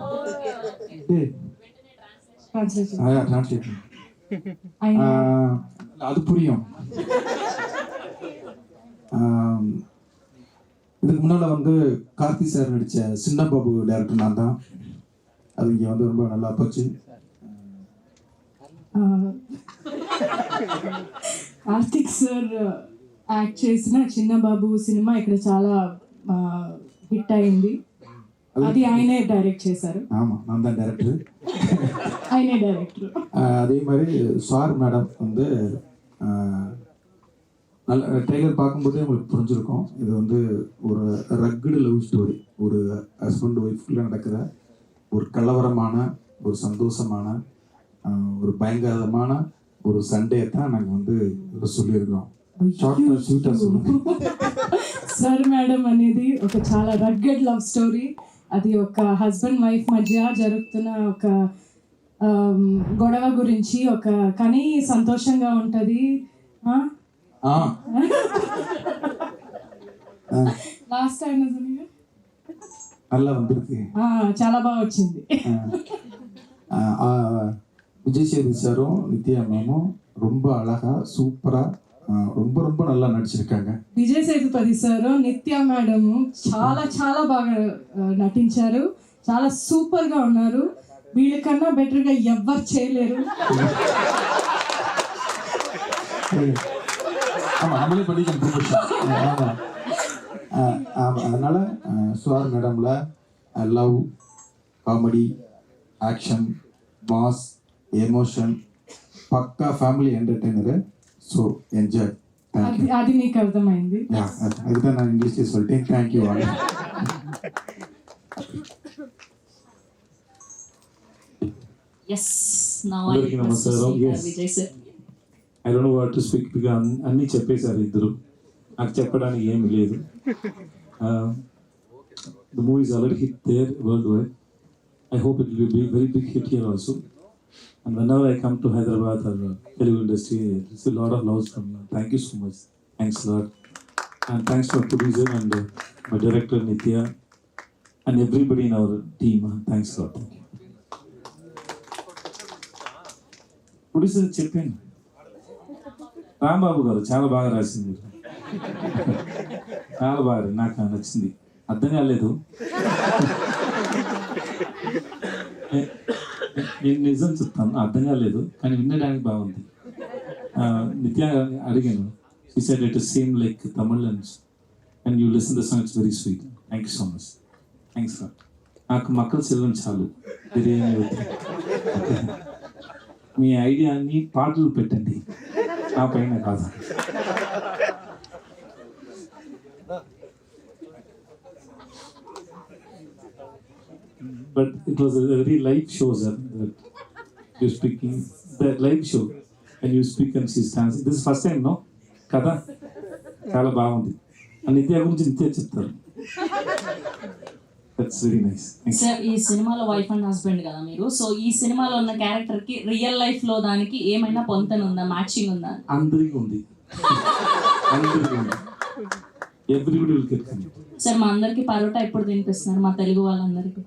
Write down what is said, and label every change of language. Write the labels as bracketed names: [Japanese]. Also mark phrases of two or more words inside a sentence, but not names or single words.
[Tamil] டிரான்ஸ்லேஷன் அது புரியும். இதுக்கு முன்னால வந்து கார்த்தி சார் நடிச்ச சின்ன பாபு டைரக்டர் நான் தான். அது இங்கே வந்து ரொம்ப நல்லா போச்சு. [Telugu] కార్తిక్ సార్ యాక్ట్ చేసిన చిన్న బాబు సినిమా ఇక్కడ చాలా హిట్ అయింది. అది ఆయనే డైరెక్ట్ చేశారు. [Tamil] ஆமா, நான் தான் டைரக்டர். [Telugu] ఆయనే డైరెక్టర్. [Tamil] அதே மாதிரி சார் மேடம் வந்து நல்ல ட்ரெய்லர் பார்க்கும்போதே உங்களுக்கு புரிஞ்சிருக்கும். இது வந்து ஒரு [English] rugged love story. [Tamil] ஒரு ஹஸ்பண்ட் ஒய்ஃப்குள்ளே நடக்கிற ஒரு கலவரமான, ஒரு சந்தோஷமான, ஒரு பயங்கரமான ஒரு சண்டே தான் நாங்கள் வந்து சொல்லியிருக்கிறோம். [Telugu] సార్ మేడం అనేది ఒక చాలా [English] rugged love story. [Telugu] అది ఒక [English] husband wife [Telugu] మధ్య జరుగుతున్న ఒక గొడవ గురించి, ఒక కానీ సంతోషంగా ఉంటుంది. [English] last time [Tamil] நல்லா வந்திருக்கு, [Telugu] చాలా బాగా వచ్చింది. [Tamil] விஜய் சேதுபதி சாரும் நித்யா மேமும் ரொம்ப அழகா சூப்பரா ரொம்ப ரொம்ப நல்லா நடிச்சிருக்காங்க. [Telugu] విజయ్ సేతుపతి సార్, నిత్య మేడం చాలా చాలా బాగా నటించారు. చాలా సూపర్ గా ఉన్నారు. వీళ్ళకన్నా బెటర్ గా ఎవ్వరు చేయలేరు. [Tamil] அதனால சுவார் மேடம்ல [English] love, comedy, action, mass, emotion, [Telugu] పక్కా [English] family entertainer. so enjoy. [Telugu] అది నీకు అర్థమైంది. [Tamil] அதுதான் நான் இங்கிலீஷ்ல சொல்லிட்டேன். [English] thank you all. Yes, now I request to speak Vijay sir. I don't know what to speak because [Telugu] అన్నీ చెప్పేశారు ఇద్దరు. నాకు చెప్పడానికి ఏమి లేదు. [English] The movie is already hit there worldwide. I hope it will be a very big hit here also. And whenever I come to Hyderabad or Telugu industry, it's a lot of love from you. Thank you so much. Thanks a lot. And thanks to our producer and my director Nitya and everybody in our team. Thanks a lot. Thank you. [Telugu] ప్రొడ్యూసర్ చెప్పాను, రాంబాబు గారు చాలా బాగా రాసింది. చాలా బాగా, నాకు నచ్చింది. అర్థం కాలేదు, నేను నిజం చెప్తాను, అర్థం కాలేదు, కానీ వినడానికి బాగుంది. నిత్య అడిగాను, [English] she said it is same like Tamil and you listen the song, it's very sweet. Thank you so much. Thanks a lot. [Telugu] నాకు మక్కలు సెల్వం చాలు, బిర్యానీ వద్దు. మీ ఐడియాని పాటలు పెట్టండి, నా పైన కాదు. [English] But it was a very live show, sir, that you're speaking, that live show, and you speak and she's dancing. This is first time, no? [Telugu] కదా? చాలా బాగుంది. And నిత్య గురించి నిత్య చెప్తారు. [English] That's very nice. [Telugu] సార్, ఈ సినిమాలో [English] wife and husband [Telugu] కదా మీరు, సో ఈ సినిమాలో ఉన్న క్యారెక్టర్ కి [English] real life [Telugu] లో దానికి ఏమైనా పొంతన ఉందా, మ్యాచింగ్ ఉందా? అందరికీ ఉంది. అందరికీ ఉంది. [English] everybody will get connect. [Telugu] సార్, మా అందరికి పరోటా ఎప్పుడు తినిపిస్తున్నారు, మా తెలుగు వాళ్ళందరికీ?